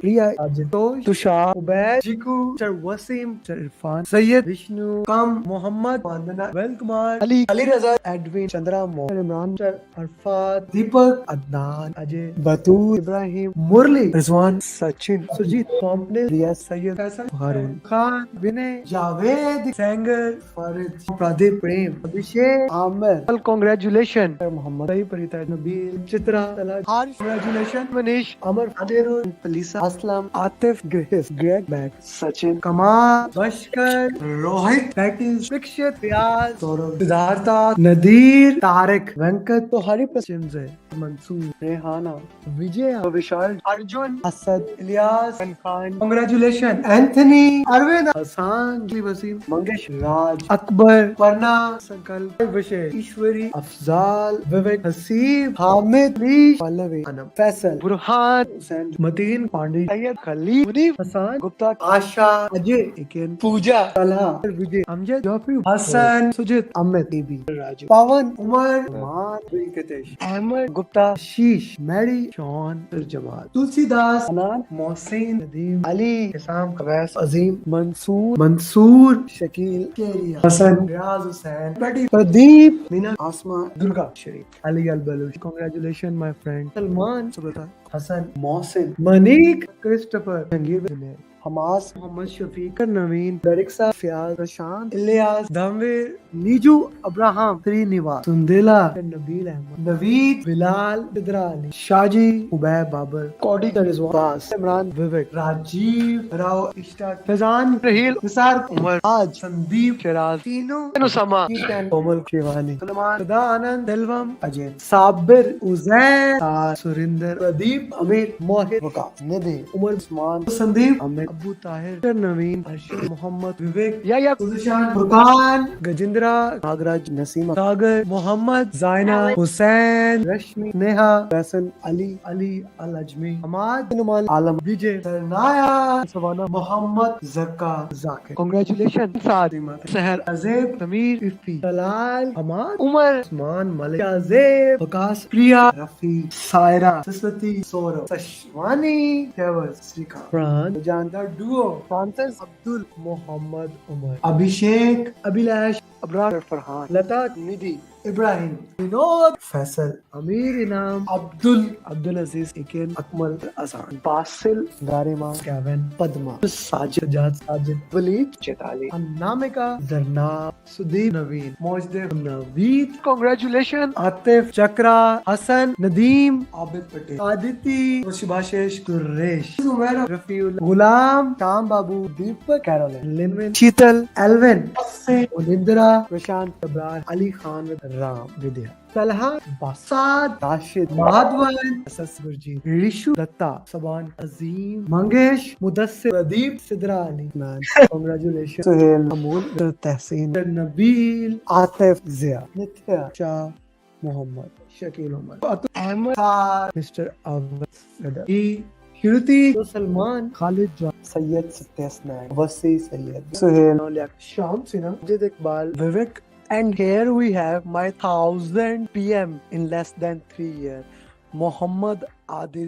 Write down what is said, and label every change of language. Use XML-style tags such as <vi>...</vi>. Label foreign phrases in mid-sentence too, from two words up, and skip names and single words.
<en>Priya, Ajit, Tushar, Ubaid, Jiku, Sir Wasim, Sir Irfan, Sayyid, Vishnu, Kam, Mohammed, Vandana, Vel Kumar, Ali, Ali Raza, Edwin, Chandra, Mohammed, Imran, Sir Arfat, Deepak, Adnan, Ajay, Batul, Ibrahim, Murli, Rizwan, Sachin, Sujit, Complex, Riyaz, Sayyid, Faisal, Harun, Khan, Vinay, Javed, Sanger, Farid, Pradeep, Prem, Abhishek, Amir. Well, congratulations, Muhammad, Sahi, Parita, Nabil, Chitra, Talaj, Harsh, congratulations, Manish, Amar, Adirul, Palisa, Aslam, Atif, Grace, Greg, Mac, Sachin, Kamal, Bashkar, Rohit, Patis, Vikshit, Riyaz, Saurav, Siddhartha, Nadir, Tariq, Venkat, Tohari, Chimze, Mansoor, Rehana, Vijay, Vishal, Arjun, Asad, Ilyas, and Khan. Congratulations, Anthony, Arvind, Hassan, Wasim, Mangesh, Raj, Akbar, Parna, Sankalp, Vishay, Ishwari, Afzal, Vivek, Hasib, Hamid, Leesh, Pallavi, Anam, Faisal, Burhan, Hussain, Mateen, Pandey, Sayyid, Khalid, Munif, Hassan, Gupta, Asha, Ajay, Iken, Pooja, Talha, Vijay, Amjad, Joffrey, Hassan, Sujit, Amit, Devi, Raju, Pawan, Umar, Rahman, Venkatesh, Ahmed, Gupta, Sheesh, Mary, Sean, Jamal, Tulsidas, Anan, Mohsin, Nadeem, Ali, Isam, Kawais, Azim, Mansoor, Shakil, Keria, Hassan, Riaz Hussain, Betty, Pradeep, Mina, Asma, Durga, Sharif, Ali Al-Baluch. Congratulations, my friend. Salman, Subrata, Hassan, Mohsin, Manik, Christopher, Jangir, Hamas, Muhammad Shafiq, Naveen, Dariksa, Fiaz, Prashant, Ilyas, Dhamvir, Niju, Abraham, Srinivas, Sundela, Nabil Ahmed, Naveed, Bilal, Bidrali, Shaji, Ubaid Babar, Cody Rizwan, Bas, Imran, Vivek, Rajiv, Rao, Ishtaq, Fazan, Rahil, Nisar, Umar, Aj, Sandeep, Shiraz, Tino, Usama, Keaton, Komal, Shivani, Salman, Sada Anand, Selvam, Ajay, Sabir, Uzair, Surinder, Pradeep, Amir, Mohit, Waqas, Nidhi, Umar, Usman, Sandeep, Ahmed, Abu Tahir, Naveen, Arshad, Muhammad, Vivek, Yaya, Suzishan, Furqan, Gajendra, Nagraj, Naseema, Sagar, Muhammad, Zaina, Hussain, Rashmi, Neha, Faisal, Ali, Al-Ajmi, Ahmad, Numan, Alam, Vijay, Sarnaya, Savannah, Muhammad, Zakka, Zakir. Congratulations, Sadima, Sahar, Azeb, Samir, Ifi, Talal, Ahmad, Umar, Usman, Malik, Azeb, Waqas, Priya, Rafi, Saira, Saswati, Saurav, Sashwani, Tewaz, Srika, Fran, Janda, Duo, Francis, Abdul, Muhammad, Umar, Abhishek, Abhilash, Abrar, Farhan, Lata, Nidhi, Ibrahim, Vinod, Faisal, Amir Inam, Abdul Aziz, Iken, Akmal, Azan, Basil, Garima, Gavin, Padma, Sajid, Waleed, Chetali, Anamika, Zarnab, Sudeep, Naveen, Mojdev, Naveed, congratulations, Atif, Chakra, Hassan, Nadeem, Abid Patel, Aditi, Shubhashish, Suresh, Zumaira, Rafiul, Ghulam, Sham Babu, Deepak, Caroline, Linwin, Sheetal, Alvin, Olindra, Prashant, Abrar, Ali Khan with Ram, Vidya. Talha, Basad, Rashid, Madhavan, Asas Gurjeet, Rishu, Datta, Saban, Azim, Mangesh, Mudassir, Pradeep, Sidra Ali. Man, congratulations. Suhail, Amul, Tehseen, Nabil, Atif, Zia, Nithya, Shah, Muhammad, Shakil Umar, Ahmed, Khan, Mr. Awad, E. Shruti, Salman, Khalid John, Sayyid Satyasnaik, Wasi Sayyid, Suhail, Sham Sinha, Jid Iqbal, Vivek. And here we have my 1000 PM in less than 3 years, Muhammad Adil</en>